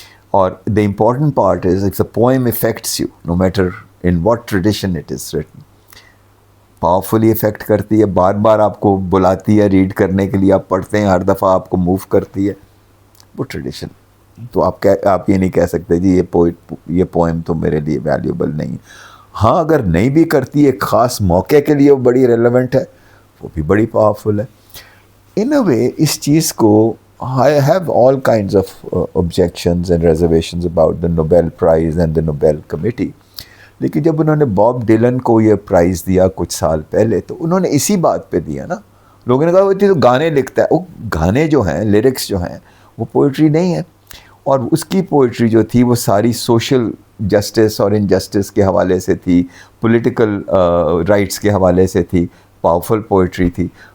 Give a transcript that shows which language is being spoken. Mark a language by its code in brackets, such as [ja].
[ur] اور [en] the important part is if the poem affects you, no matter in what tradition it is written, [ur] powerfully effect کرتی ہے، بار بار آپ کو بلاتی ہے red کرنے کے لیے، آپ پڑھتے ہیں، ہر دفعہ آپ کو موو کرتی ہے، وہ ٹریڈیشن. تو آپ یہ نہیں کہہ سکتے جی یہ پوئم تو میرے لیے ویلیوبل نہیں. ہاں اگر نہیں بھی کرتی، ایک خاص موقع کے لیے وہ بڑی ریلیونٹ ہے، وہ بھی بڑی پاورفل ہے. [en] in a way [ur] اس چیز کو [en] I have all kinds of objections and reservations about the Nobel Prize and the Nobel Committee. [ur] لیکن جب انہوں نے باب ڈیلن کو یہ پرائز دیا کچھ سال پہلے، تو انہوں نے اسی بات پہ دیا نا. لوگوں نے کہا وہ تو گانے لکھتا ہے. وہ گانے جو ہیں، لیرکس جو ہیں، وہ پوئٹری نہیں ہے. اور اس کی پوئٹری جو تھی وہ ساری سوشل جسٹس اور انجسٹس کے حوالے سے تھی، پولیٹیکل رائٹس کے حوالے سے تھی، پاورفل پوئٹری تھی.